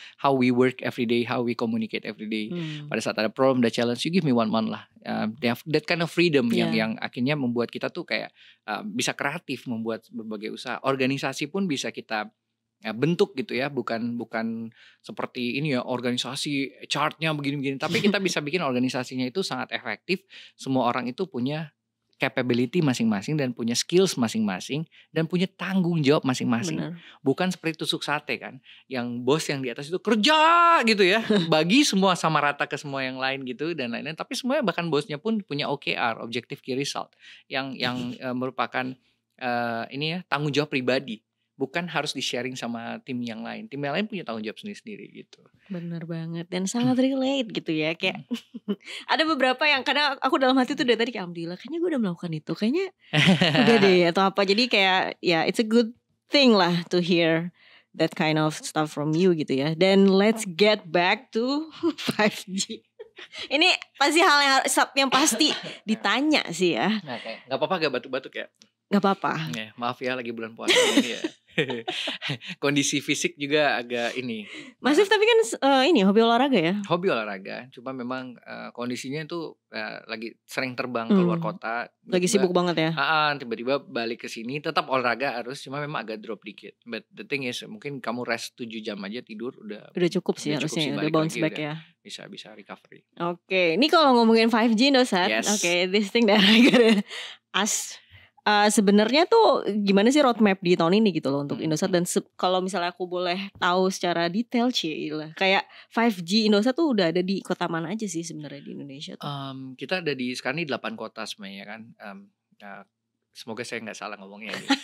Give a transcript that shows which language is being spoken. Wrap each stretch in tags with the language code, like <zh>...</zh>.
<en>How we work every day, how we communicate every day.</en> <id>Pada saat ada problem, ada challenge,</id> <en>you give me 1 month</en> <id>lah.</id> <en>They have that kind of freedom</en> <id>yang akhirnya membuat kita tuh kayak bisa kreatif membuat berbagai usaha. Organisasi pun bisa kita bentuk gitu ya, bukan seperti ini ya organisasi chartnya begini-begini, tapi kita bisa bikin organisasinya itu sangat efektif. Semua orang itu punya capability masing-masing dan punya skills masing-masing dan punya tanggung jawab masing-masing. Bener. Bukan seperti tusuk sate kan, yang bos yang di atas itu kerja gitu ya, bagi semua sama rata ke semua yang lain gitu dan lain-lain. Tapi semuanya bahkan bosnya pun punya OKR, Objective Key Result, yang merupakan ini ya tanggung jawab pribadi. Bukan harus di-sharing sama tim yang lain. Tim yang lain punya tanggung jawab sendiri-sendiri gitu. Bener banget. Dan sangat relate gitu ya. Kayak ada beberapa yang kadang aku dalam hati tuh dari tadi kayak alhamdulillah kayaknya gue udah melakukan itu. Kayaknya udah deh atau apa. Jadi kayak ya</id> <en>it's a good thing lah to hear that kind of stuff from you gitu ya. Dan let's get back to 5G.</en> <id>Ini pasti hal yang pasti ditanya sih ya. Nah, kayak gak apa-apa gak batuk-batuk ya? Gak apa-apa. Maaf ya lagi bulan puasa ini ya. Kondisi fisik juga agak ini. Masif tapi kan ini hobi olahraga ya? Hobi olahraga, cuma memang kondisinya itu lagi sering terbang keluar kota. Lagi sibuk banget ya? Tiba-tiba balik ke sini, tetap olahraga harus, cuma memang agak drop dikit.</id> <en>But the thing is,</en> <id>mungkin kamu rest 7 jam aja tidur udah cukup sih harusnya, udah bounce back ya. Bisa recovery. Oke, ini kalau ngomongin 5G Indosat,</id> <en>yes. Oke, this thing that I gotta ask.</en> <id>Sebenarnya tuh gimana sih roadmap di tahun ini gitu loh untuk Indosat, dan kalau misalnya aku boleh tahu secara detail kayak 5G Indosat tuh udah ada di kota mana aja sih sebenarnya di Indonesia tuh? Kita ada sekarang di 8 kota sebenarnya kan. Semoga saya nggak salah ngomongnya.</id>